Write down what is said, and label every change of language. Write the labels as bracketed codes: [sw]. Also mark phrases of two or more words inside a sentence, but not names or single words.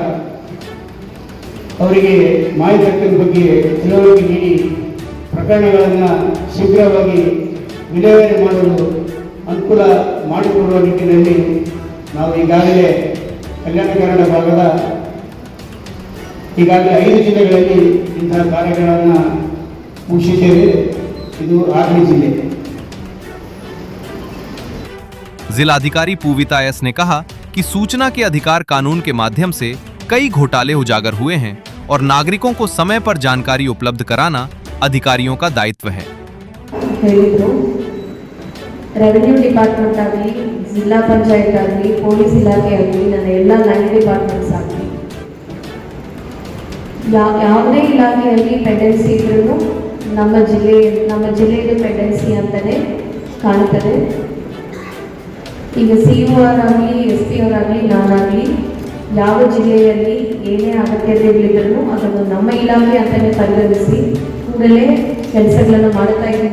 [kn] ಅವರಿಗೆ ಮಾಹಿತಿ ಹಕ್ಕಿನ ಬಗ್ಗೆ ತಿಳುವಳಿಕೆ ನೀಡಿ ಪ್ರಕರಣಗಳನ್ನು ಶೀಘ್ರವಾಗಿ ವಿಲೇವಾರಿ ಮಾಡಲು ಅನುಕೂಲ ಮಾಡಿಕೊಡುವ ನಿಟ್ಟಿನಲ್ಲಿ ನಾವು ಈಗಾಗಲೇ ಕಲ್ಯಾಣ ಕರ್ನಾಟಕ ಭಾಗದ ಈಗಾಗಲೇ 5 ಜಿಲ್ಲೆಗಳಲ್ಲಿ ಇಂತಹ ಕಾರ್ಯಗಳನ್ನು ಮುಗಿಸಿದ್ದೇವೆ. ಇದು 6ನೇ ಜಿಲ್ಲೆ. [hi] जिलाधिकारी पूविता एस ने कहा कि सूचना के अधिकार कानून के माध्यम से कई घोटाले उजागर हुए हैं और नागरिकों को समय पर जानकारी उपलब्ध कराना अधिकारियों का दायित्व है। [en] revenue department [kn] ಆಗಲಿ, ಜಿಲ್ಲಾ ಪಂಚಾಯತ್ ಆಗಲಿ, ಪೊಲೀಸ್ ಇಲಾಖೆ ಆಗಲಿ, ನನ್ನ ಎಲ್ಲ [en] line departments [kn] ಆಗಲಿ, ಯಾವುದೇ ಇಲಾಖೆಯಲ್ಲಿ ಪೆಂಡೆನ್ಸಿ ಇದ್ರೂ ನಮ್ಮ ಜಿಲ್ಲೆಯ ಪೆಂಡೆನ್ಸಿ ಅಂತಲೇ ಕಾಣ್ತದೆ. ಈಗ ಸಿ.ಇ.ಒ ಅವರಾಗಲಿ, ಎಸ್.ಪಿ ಅವರಾಗಲಿ, ನಾನಾಗಲಿ ಯಾವ ಜಿಲ್ಲೆಯಲ್ಲಿ ಏನೇ ಅಗತ್ಯತೆಗಳಿದ್ರೂ ಅದನ್ನು ನಮ್ಮ ಇಲಾಖೆ ಅಂತಲೇ ಪರಿಗಣಿಸಿ ಕೂಡಲೇ ಕೆಲಸಗಳನ್ನು ಮಾಡ್ತಾ ಇದ್ದೀವಿ.